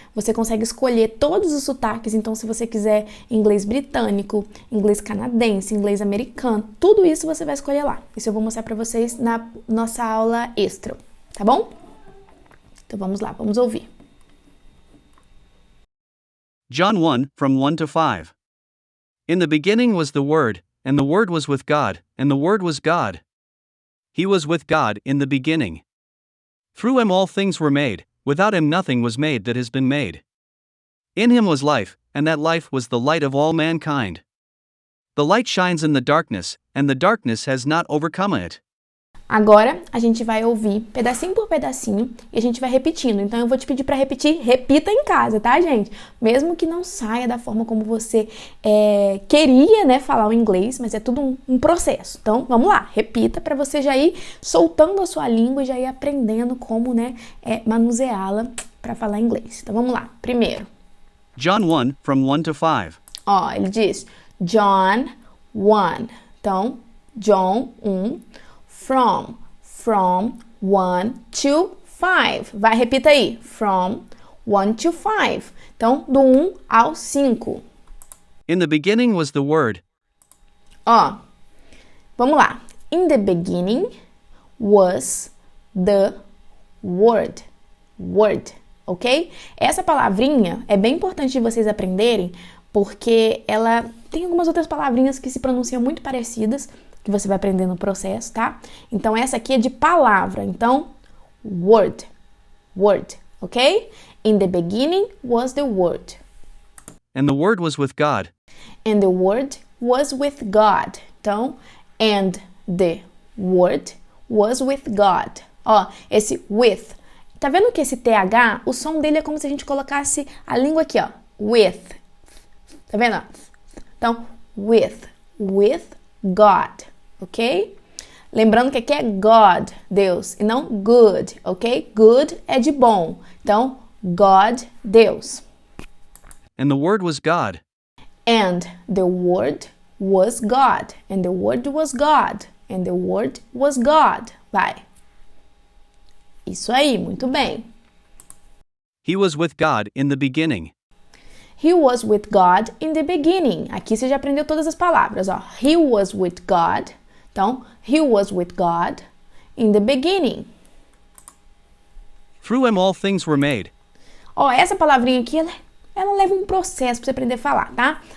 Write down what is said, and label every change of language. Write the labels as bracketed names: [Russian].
[Portuguese] Você consegue escolher todos os sotaques. Então, se você quiser inglês britânico, inglês canadense, inglês americano, tudo isso você vai escolher lá. Isso eu vou mostrar para vocês na nossa aula extra, tá bom? Então, vamos lá, vamos ouvir. [English] John 1, from 1 to 5. In the beginning was the Word, and the Word was with God, and the Word was God. He was with God in the beginning. Through him all things were made, without him nothing was made that has been made. In him was life, and that life was the light of all mankind. The light shines in the darkness, and the darkness has not overcome it. [Portuguese] Agora, a gente vai ouvir pedacinho por pedacinho e a gente vai repetindo. Então, eu vou te pedir para repetir, repita em casa, tá, gente? Mesmo que não saia da forma como você queria, né, falar o inglês, mas é tudo um processo. Então, vamos lá, repita para você já ir soltando a sua língua e já ir aprendendo como, né, manuseá-la para falar inglês. Então, vamos lá. Primeiro. [English] John 1, from 1 to 5. [Portuguese] Ele diz John 1. Então, John 1. [English] From 1 to 5. [Portuguese] Vai, repita aí. [English] From 1 to 5. [Portuguese] Então, do 1 ao 5. [English] In the beginning was the Word. [Portuguese] Vamos lá. [English] In the beginning was the word, word, ok? [Portuguese] Essa palavrinha é bem importante de vocês aprenderem, porque ela tem algumas outras palavrinhas que se pronunciam muito parecidas, que você vai aprender no processo, tá? Então, essa aqui é de palavra. [English] Então, word, word, ok? In the beginning was the word. And the Word was with God. And the Word was with God. Então, and the Word was with God. [Portuguese] Ó, esse with. Tá vendo que esse TH, o som dele é como se a gente colocasse a língua aqui, ó. With. Tá vendo? [English] Então, with God, ok? [Portuguese] Lembrando que aqui é God, Deus, e não good, ok? Good é de bom. Então, God, Deus. [English] And the Word was God. And the Word was God. And the Word was God. And the Word was God. [Portuguese] Vai. Isso aí, muito bem. [English] He was with God in the beginning. He was with God in the beginning. [Portuguese] Aqui você já aprendeu todas as palavras, ó. [English] He was with God. Então, he was with God in the beginning. Through him all things were made. [Portuguese] Ó, essa palavrinha aqui, ela leva um processo pra você aprender a falar, tá?